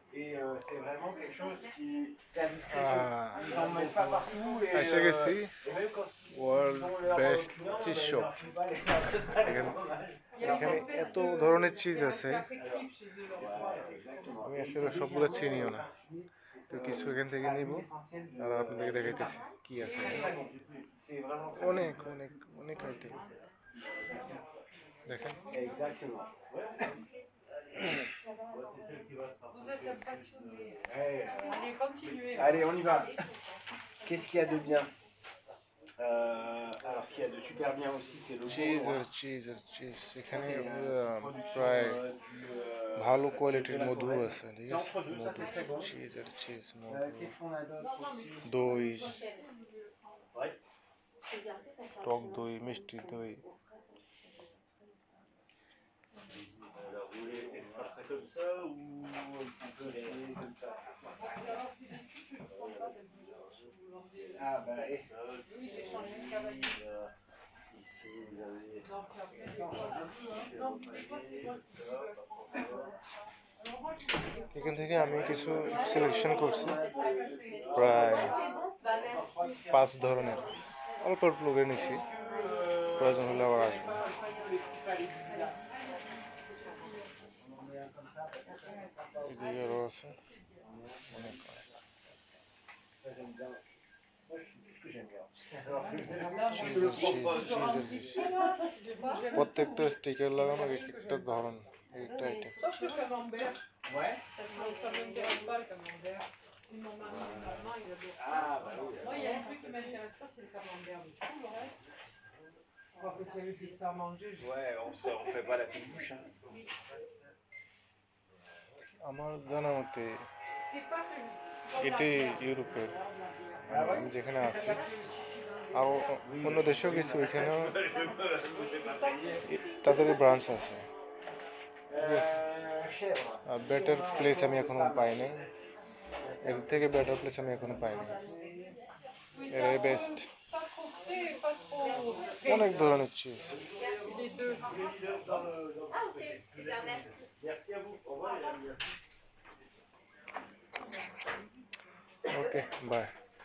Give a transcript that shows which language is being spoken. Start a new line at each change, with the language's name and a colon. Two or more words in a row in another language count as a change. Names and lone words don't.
French: c'est vraiment quelque chose qui, c'est à discrétion. Ils n'en mettent pas partout et
Bangla: এসে গেছি
French: même quand
Bangla: ওয়ার্ল্ড
French: ils ont leur
Bangla: বেস্ট
French: client,
Bangla: চিজ
French: ils
Bangla: শপ।
French: leur filent pas les marques de
Bangla: এখানে
French: fromage.
Bangla: এখানে এত ধরনের চিজ আছে
French: Exactement.
Bangla: আমি
French: Et
Bangla: আসলে
French: c'est
Bangla: সবগুলো
French: légèrement
Bangla: চিনিও না, তো
French: c'est
Bangla: কিছু এখান থেকে
French: la
Bangla: নিব
French: huile essentielle
Bangla: আর আপনাদেরকে দেখাইতেছি কি
French: c'est
Bangla: আছে।
French: très très bon. C'est vraiment très bon.
Bangla: অনেক অনেক অনেক আইটেম দেখেন।
French: Exactement. Vous êtes un passionné. Ouais. Allez, continuez. Allez, on y va. Qu'est-ce qu'il y a de bien? Alors, ce qu'il y a de super bien aussi, c'est le
Bangla: চিজ
French: bourdon.
Bangla: আর চিজ আর চিজ এখানে
French: C'est une production
Bangla: প্রায় ভালো
French: de
Bangla: কোয়ালিটির
French: la
Bangla: মধু
French: Corrèze.
Bangla: আছে, ঠিক
French: C'est
Bangla: আছে?
French: entre deux, ça c'est
Bangla: মধু,
French: très bon.
Bangla: চিজ আর চিজ, মধু,
French: Qu'est-ce qu'on a d'autre aussi?
Bangla: দই,
French: Ouais.
Bangla: টক দই, মিষ্টি দই।
French: Alors, vous voulez extra frais comme ça ou un peu salé comme ça? Ah bah, Oui, j'ai changé de cavalier. ici vous avez. Non, puis après, des fois, non, puis des fois, c'est moi qui veux prendre. Alors moi, je vous
Bangla: এখান থেকে আমি কিছু সিলেকশন করছি, প্রায় 5 ধরনের, অল্প অল্প করে নিছি, প্রয়োজন হলে আবার আসবো। এদিকে আরো আছে অনেক অনেক। প্রত্যেকটা স্টিকার লাগানো এক একটা ধরন, একটা আইটেম।
French: sauf le camembert. Ouais. Parce que ça ne m'intéresse pas le camembert. Et mon maman, il adore ça. Ah bah oui. Moi, il y a un truc qui ne m'intéresse pas, c'est le camembert. Mais tout le reste, je crois que tu as eu de faire manger. Ouais, on fait pas la fine bouche. Hein.
Bangla: আমার জানা মতে
French: C'est pas que
Bangla: এটি ইউরোপের, আমি যেখানে আছি আর অন্য দেশেও গেছি, ওইখানেও তাদের ব্রাঞ্চ আছে।
English: better place
Bangla: আমি এখনো পাইনি, এর থেকে
English: better place
Bangla: আমি এখনো পাইনি, এরাই বেস্ট।
French: pas trop frais, pas trop
Bangla: অনেক ধরনের চিজ।
French: les deux. Ah ok, super, merci. Merci à vous. Au revoir. Merci.
English: okay, bye.